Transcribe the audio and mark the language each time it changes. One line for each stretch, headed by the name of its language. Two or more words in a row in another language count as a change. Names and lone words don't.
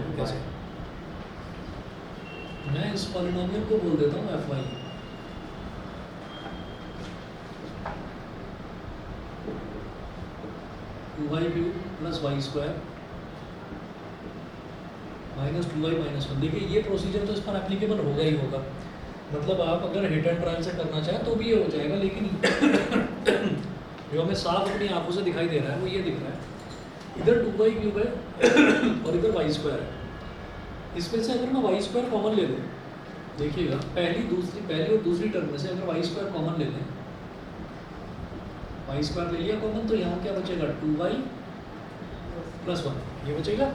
Hindi: देखो कैसे, मैं इस पॉलिनोमियल को बोल देता हूँ fy, y³ + y² -2y -1। देखिए ये प्रोसीजर तो इस पर एप्लीकेबल होगा ही होगा, मतलब आप अगर
English: hit and trial
Hindi: से करना चाहें तो भी ये हो जाएगा, लेकिन जो हमें साफ अपनी आंखों से दिखाई दे रहा है वो ये दिख रहा है, इधर 2y³ है और इधर y² है। इसमें से अगर मैं y² कॉमन ले लूँ, देखिएगा पहली और दूसरी टर्म में से अगर y² कॉमन ले लें, y² ले लिया कॉमन, तो यहाँ क्या बचेगा 2y + 1 ये बचेगा।